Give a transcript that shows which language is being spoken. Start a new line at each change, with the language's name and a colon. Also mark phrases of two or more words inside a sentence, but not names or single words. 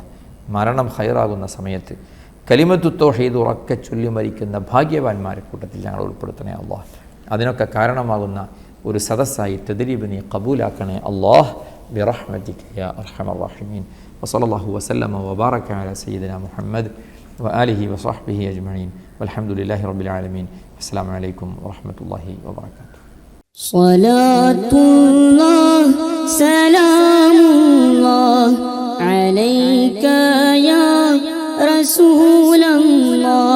Malayalam: മരണം ഖൈറാകുന്ന സമയത്ത് കലിമത്തു തൗഹീദ് ഉറക്കെ ചൊല്ലി മരിക്കുന്ന ഭാഗ്യവാന്മാരെ കൂട്ടത്തിൽ ഞങ്ങൾ ഉൾപ്പെടുത്തണേ അല്ലാഹ്. അതിനൊക്കെ കാരണമാകുന്ന ഒരു സദസ്സായി തദ്രീബ് നീ കബൂലാക്കണേ അല്ലാഹ്.
Arabic: برحمتك يا أرحم الراحمين. وصلى الله وسلم وبارك على سيدنا محمد وآله وصحبه أجمعين والحمد لله رب العالمين. السلام عليكم ورحمة الله وبركاته. صلاة الله سلام الله عليك يا رسول الله.